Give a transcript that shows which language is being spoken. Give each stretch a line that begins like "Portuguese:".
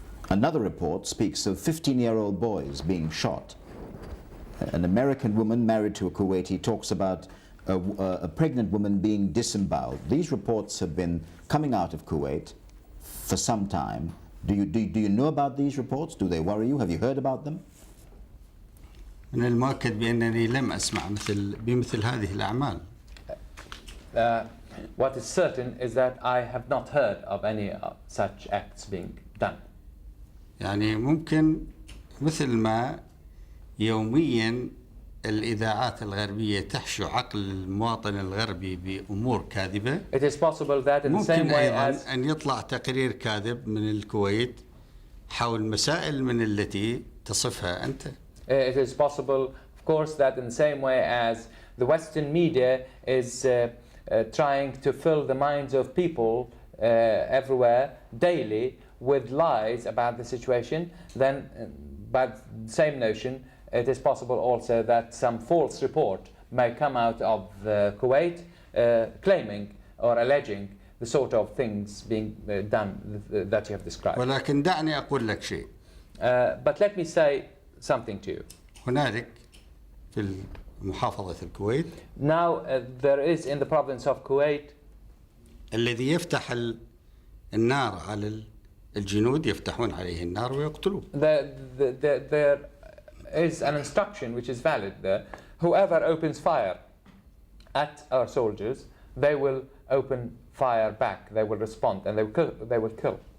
English: Another report speaks of 15-year-old boys being shot. An American woman married to a Kuwaiti talks about a pregnant woman being disemboweled. These reports have been coming out of Kuwait for some time. Do you know about these reports? Do they worry you? Have you heard about them?
Arabic: من المؤكد بأنني لم أسمع بمثل هذه الأعمال.
English: What is certain is that I have not heard of any such acts being done.
Arabic: يعني ممكن مثل ما يوميا الإذاعات الغربية تحشو عقل المواطن الغربي بأمور كاذبة.
English: It is possible that in the same
Arabic: ممكن
English: way
Arabic: أيضا
English: as
Arabic: أن يطلع تقرير كاذب من الكويت حول مسائل من التي تصفها أنت.
English: it is possible, of course, that in the same way as the Western media is trying to fill the minds of people everywhere daily with lies about the situation, then by the same notion, it is possible also that some false report may come out of Kuwait claiming or alleging the sort of things being done that you have described.
Arabic: ولكن دعني أقول لك شيء.
English: But let me say something to you.
Arabic: هنالك في محافظة الكويت
English: Now there is in the province of Kuwait
Arabic: الذي يفتح النار على الجنود يفتحون عليه النار ويقتلوه.
English: there is an instruction which is valid there. Whoever opens fire at our soldiers, they will open fire back. They will respond and they will kill.